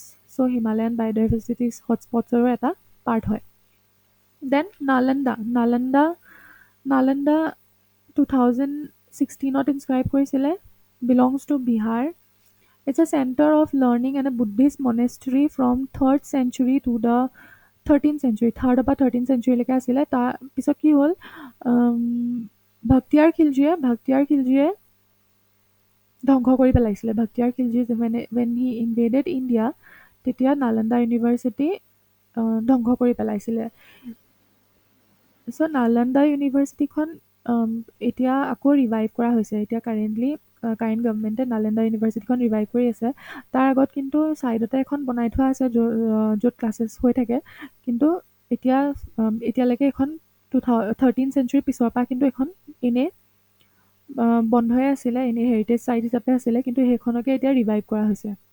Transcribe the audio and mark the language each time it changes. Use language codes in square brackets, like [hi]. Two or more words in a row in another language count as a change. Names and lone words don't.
[as] চ' হিমালয়ান বায়'ডাইভাৰ্চিটি হটস্পটছৰো এটা পাৰ্ট হয়। দেন নালন্দা 2016ত ইনস্ক্ৰাইব কৰিছিলে, [en] belongs to Bihar. it's a center of learning and a Buddhist monastery from 3rd century to the 13th century। [as] 3rd পৰা 13th centuryলৈকে আছিলে। তাৰপিছত কি হ'ল, ভক্তিয়াৰ খিলজীয়ে ধ্বংস কৰি পেলাইছিলে। [en] ভক্তিয়াৰ খিলজী when he invaded India, [as] তেতিয়া নালন্দা ইউনিভাৰ্চিটি ধ্বংস কৰি পেলাইছিলে। চ' নালন্দা ইউনিভাৰ্চিটিখন এতিয়া আকৌ ৰিভাইভ কৰা হৈছে। এতিয়া কাৰেণ্ট গভৰ্ণমেণ্টে নালন্দা ইউনিভাৰ্চিটিখন ৰিভাইভ কৰি আছে। তাৰ আগত কিন্তু ছাইডতে এখন বনাই থোৱা আছে য'ত ক্লাছেছ হৈ থাকে, কিন্তু এতিয়ালৈকে এখন 13th century পিছৰ পৰা কিন্তু এখন এনেই বন্ধই আছিলে, এনেই [en] heritage site [as] হিচাপে আছিলে, কিন্তু সেইখনকে এতিয়া ৰিভাইভ কৰা হৈছে।